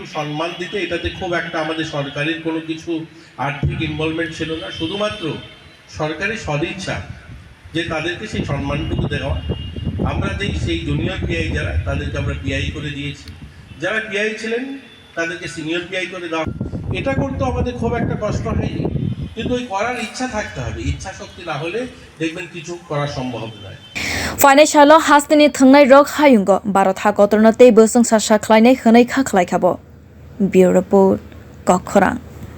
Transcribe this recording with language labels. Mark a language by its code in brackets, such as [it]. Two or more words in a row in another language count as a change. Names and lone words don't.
[bn] সম্মান দিতে এটাতে খুব একটা আমাদের সরকারের কোনো কিছু আর্থিক ইনভলভমেন্ট ছিল না শুধুমাত্র সরকারি সদিচ্ছা যে তাদেরকে সেই সম্মানটুকু দেওয়া আমরা সেই [en] junior PI [bn] যারা তাদেরকে আমরা পিআই করে দিয়েছি যারা পিআই ছিলেন তাদেরকে [en] senior PI [bn] করে দেওয়া এটা করতে আমাদের খুব একটা কষ্ট হয়নি কিন্তু ওই করার ইচ্ছা থাকতে হবে ইচ্ছা শক্তি না হলে দেখবেন কিছু করা সম্ভব নয় [trp] Financial hasteni thwngnai rok hayungo Bharat hakotorno tei bosung sasa khlainai hwnai kha khlaikabo [en] Bureau Report [trp] Khwrwngnai